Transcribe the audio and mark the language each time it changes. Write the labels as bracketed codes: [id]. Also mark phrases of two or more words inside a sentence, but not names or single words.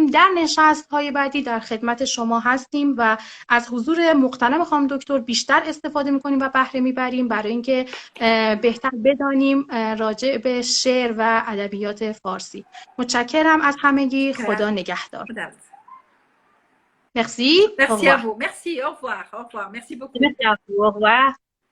[fa] در نشست‌های بعدی در خدمت شما هستیم و از حضور مغتنم خانم دکتر بیشتر استفاده میکنیم و بهره میبریم برای اینکه بهتر بدانیم راجع به شعر و ادبیات فارسی. متشکرم از همگی. خدا نگهدار. [fr] Merci. Merci à vous. Merci. Au revoir. Au revoir. Merci beaucoup. Merci à vous. Au revoir.